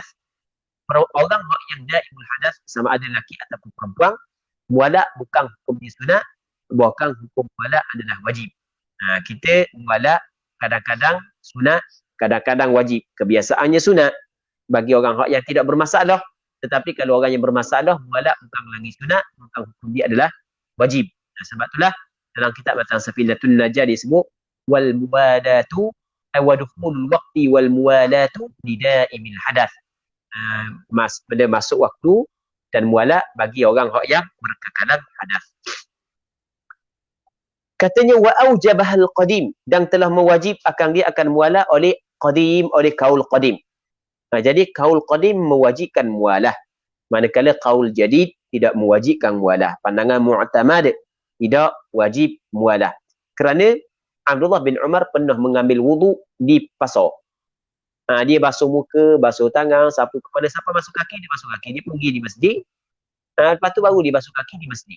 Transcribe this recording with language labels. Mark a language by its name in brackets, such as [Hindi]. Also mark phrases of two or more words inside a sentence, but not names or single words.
[Malay] Orang yang [Arabic] دائم الحدث, [Malay] sama ada lelaki ataupun perempuan, muwalah bukan hukumnya sunat, bahkan hukum muwalah adalah wajib. Kita muwalah kadang-kadang sunat, kadang-kadang wajib. Kebiasaannya sunat bagi orang yang tidak bermasalah. Tetapi kalau orang yang bermasalah, muwalah bukan lagi sunat, bukan hukum dia adalah wajib. Sebab itulah dalam kitab Matan Safinatun Najah disebut [Arabic] والمواداة ودخول الوقت والموالاة لدائم الحدث. [Malay] Pada masuk waktu dan muwalah bagi orang yang berkekalan hadas. Katanya [Arabic] وأوجبها القديم, [Malay] dan telah mewajib akan dia akan muwalah oleh qadim, oleh kaul qadim. Jadi kaul qadim mewajibkan muwalah, manakala kaul jadid tidak mewajibkan muwalah. Pandangan mu'tamad tidak wajib muwalah. Kerana Abdullah bin Umar pernah mengambil wudu di pasar. Dia basuh muka, basuh tangan, sapu kepala, siapa basuh kaki, dia basuh kaki. Dia pergi di masjid, lepas tu baru dia basuh kaki di masjid.